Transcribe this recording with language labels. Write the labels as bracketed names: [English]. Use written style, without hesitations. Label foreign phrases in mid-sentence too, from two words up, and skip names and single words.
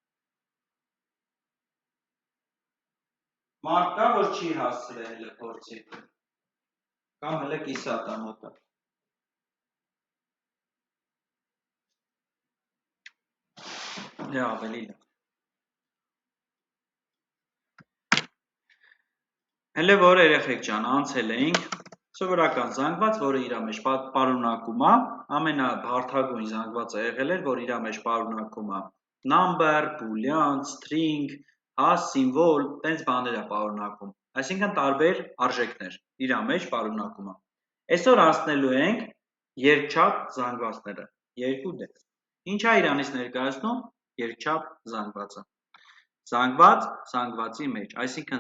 [Armenian] Մարդ կա, որ չի հասցրել հələ փորձի։ Կամ հələ կիսատ է մոտը։ Դե ավելի լավ։ Հələ որ երեխեք ջան, անցել էինք սովորական զանգված, որը իր մեջ պարունակում է, ամենաբարդագույն զանգվածը եղել էր, որ իր մեջ պարունակում է [English] number, boolean, string, [Armenian] հա, symbol, տենց բաներ է պարունակում, այսինքն տարբեր արժեքներ իր մեջ պարունակում է։ Այսօր անցնելու ենք երկչափ զանգվածները, 2D։ Ինչ է իրանից ներկայացնում երկչափ զանգվածը։ Զանգված զանգվածի մեջ, այսինքն